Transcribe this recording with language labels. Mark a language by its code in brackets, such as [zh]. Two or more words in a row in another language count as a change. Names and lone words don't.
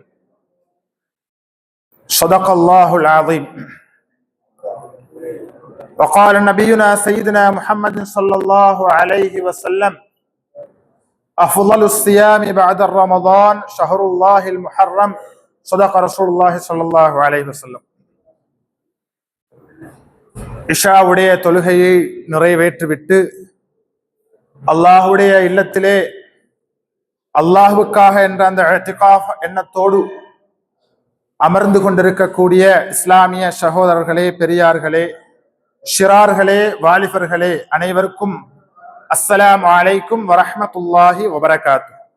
[ar] صدق الله العظيم. وقال نبينا سيدنا محمد صلى الله عليه وسلم: أفضل الصيام بعد رمضان شهر الله المحرم. صدق رسول الله صلى الله عليه وسلم. [ta] இஷாவுடைய தொழுகையை நிறைவேற்றிவிட்டு அல்லாஹுடைய இல்லத்திலே அல்லாஹுக்காக என்ற அந்த இஅ்திகாஃப் எண்ணத்தோடு அமர்ந்து கொண்டிருக்கக்கூடிய இஸ்லாமிய சகோதரர்களே, பெரியார்களே, ஷிரார்களே, வாலிபர்களே அனைவருக்கும் [ar] السلام عليكم ورحمة الله وبركاته.